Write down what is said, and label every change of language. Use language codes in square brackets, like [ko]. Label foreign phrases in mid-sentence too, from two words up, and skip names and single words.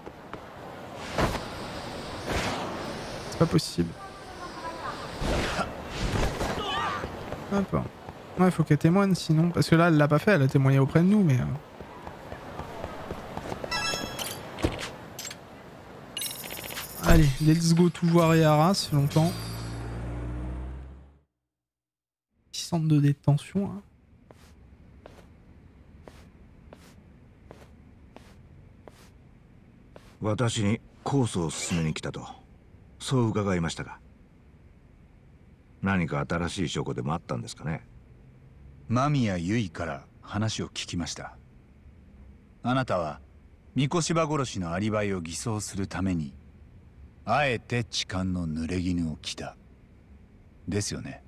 [fr] C'est pas possible. Hop. Ouais, faut qu'elle témoigne sinon. Parce que là, elle l'a pas fait, elle a témoigné auprès de nous, mais... Allez, [en] let's go [fr] tout voir Ehara, ça fait longtemps. Petit centre de détention. Hein. [ja] Mamiya Yui から話を聞きました。あなたは三越柴殺しのアリバイを偽装するためにあえて痴漢の濡れ衣を着たですよね。